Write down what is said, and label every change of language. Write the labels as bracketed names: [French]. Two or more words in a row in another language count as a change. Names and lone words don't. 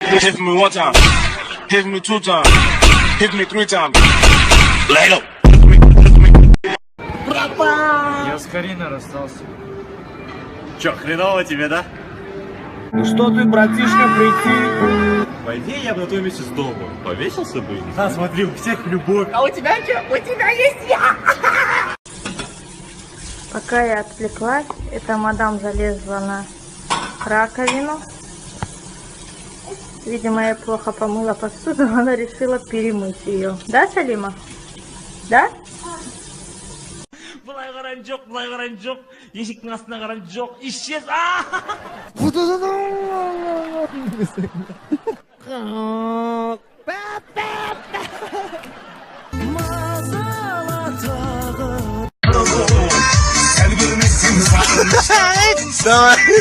[English] Hit me one time, hit me two times, hit me three times. Lay low. [Russian] Я с Кариной расстался. Чё, хреново тебе, да? Ну что ты, братишка, прийти? По идее, я бы на твоем месте сдох бы. Повесился бы. А, смотри, у всех любовь. А у тебя что? У тебя есть я! Пока я отвлеклась, эта мадам залезла на раковину. Видимо, я плохо помыла посуду, она решила перемыть ее. Да, Салима? Да? [Kazakh] Былай қаран жоқ, былай қаран жоқ. Есіктің астына қаран жоқ. [Russian] Исчез. Давай.